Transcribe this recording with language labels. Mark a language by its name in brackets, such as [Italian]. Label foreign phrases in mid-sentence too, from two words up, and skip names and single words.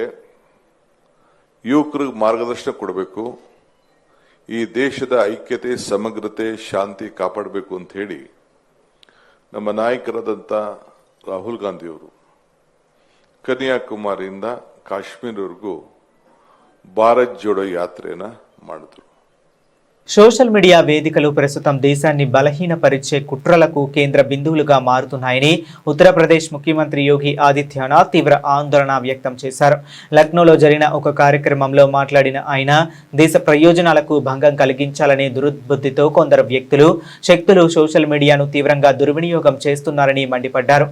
[Kannada] ಯುವಕರಿಗೆ ಮಾರ್ಗದರ್ಶನ ಕೊಡಬೇಕು, ಈ ದೇಶದ ಐಕ್ಯತೆ, ಸಮಗ್ರತೆ, ಶಾಂತಿ ಕಾಪಾಡಬೇಕು ಅಂತ ಹೇಳಿ ನಮ್ಮ ನಾಯಕರಾದಂಥ ರಾಹುಲ್ ಗಾಂಧಿಯವರು ಕನ್ಯಾಕುಮಾರಿಯಿಂದ ಕಾಶ್ಮೀರವರೆಗೂ ಭಾರತ್ ಜೋಡೋ ಯಾತ್ರೆಯನ್ನ ಮಾಡಿದ್ರು. [Telugu] సోషల్ మీడియా వేదికలు ప్రస్తుతం దేశాన్ని బలహీనపరిచే కుట్రలకు కేంద్ర బిందువులుగా మారుతున్నాయని ఉత్తరప్రదేశ్ ముఖ్యమంత్రి యోగి ఆదిత్యనాథ్ తీవ్ర ఆందోళన వ్యక్తం చేశారు. లక్నోలో జరిగిన ఒక కార్యక్రమంలో మాట్లాడిన ఆయన దేశ ప్రయోజనాలకు భంగం కలిగించాలనే దురుద్బుద్ధితో కొందరు వ్యక్తులు, శక్తులు సోషల్ మీడియాను తీవ్రంగా దుర్వినియోగం చేస్తున్నారని మండిపడ్డారు.